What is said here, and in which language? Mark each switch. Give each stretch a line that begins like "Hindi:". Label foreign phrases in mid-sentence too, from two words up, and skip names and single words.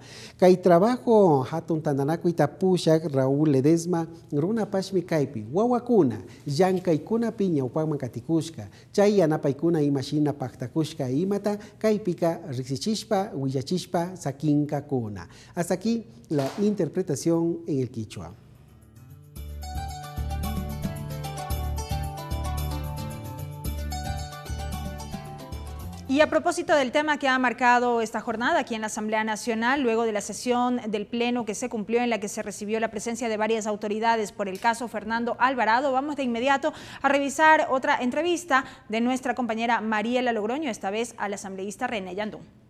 Quechua: Kay trabajo hatun tandanaku itapushak Raúl Ledesma runa pashmi kaypi wawakuna yankaykuna piña upagman katikushka. Chay yanapaykuna imashina paktakushka imata kaipika rixichishpa willachishpa sakinka kuna.
Spanish: Hasta aquí la interpretación en el quichua. Y a propósito del tema que ha marcado esta jornada aquí en la Asamblea Nacional, luego de la sesión del Pleno que se cumplió en la que se recibió la presencia de varias autoridades por el caso Fernando Alvarado, vamos de inmediato a revisar otra entrevista de nuestra compañera Mariela Logroño, esta vez al asambleísta René Yandún.